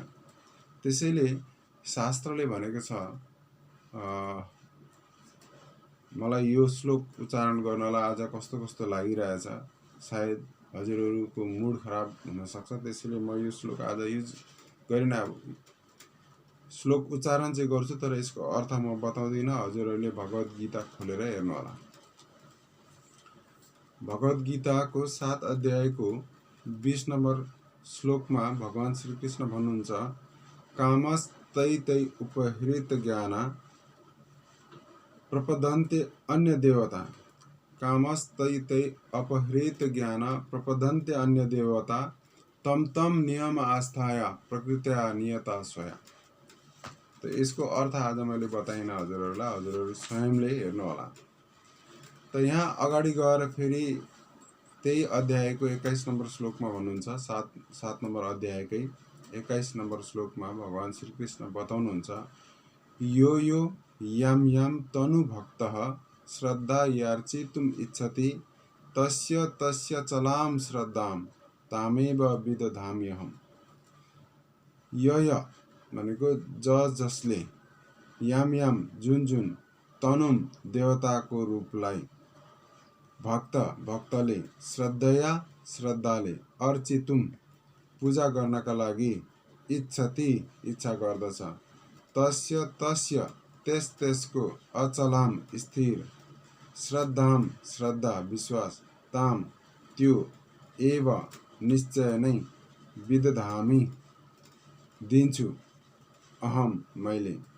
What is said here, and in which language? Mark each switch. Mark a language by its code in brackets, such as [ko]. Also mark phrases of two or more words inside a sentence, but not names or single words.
[ne] त्यसैले शास्त्रले भनेको छ, मलाई यो श्लोक उच्चारण गर्नलाई आज कस्तो कस्तो लागिरहेछ, सायद हजुरहरूको मुड खराब हुनसक्छ, त्यसैले म यो श्लोक आज युज गरिन। श्लोक उच्चारण चाहिँ गर्छु, तर यसको अर्थ म बताउँदिनँ। हजुरहरूले भगवत गीता खोलेर हेर्नु होला। भगवत गीताको 7 अध्यायको 20 नम्बर श्लोकमा भगवान श्रीकृष्ण भन्नुहुन्छ, [sa] कामस्तै तै उपहृत ज्ञान प्रपदन्ते अन्य देवता। कामस्तै तै अपहृत ज्ञान प्रपदन्ते अन्य देवता, तम तम नियम आस्थाया प्रकृत्या नियता स्वया। [ne] तो यसको अर्थ आज मैले बताइन हजुरहरूलाई, हजुरहरू स्वयंले हेर्नु होला। त यहाँ अगाडि गएर फेरि त्यही अध्यायको 21 नम्बर श्लोकमा भन्नुहुन्छ, 7 नम्बर अध्यायकै 21 नम्बर श्लोकमा भगवान श्रीकृष्ण बताउनुहुन्छ, [sa] यो यो यम यम तनु भक्तः श्रद्धा यार्चितुम इच्छति तस्य तस्य चलाम श्रद्धाम तामेव विदधाम्यहम्। [ne] य भनेको जसले, [sa] याम याम [ne] जुन जुन, तनुम देवताको रूपलाई, भक्तले, श्रद्धया श्रद्धाले, अर्चितुम पूजा गर्नका लागि, इच्छति इच्छा गर्दछ, तस्य त्यसको, अचलाम स्थिर, श्रद्धाम श्रद्धा विश्वास, ताम त्यो, एव निश्चय नै, विदधामि दिन्छु, अहम मैले।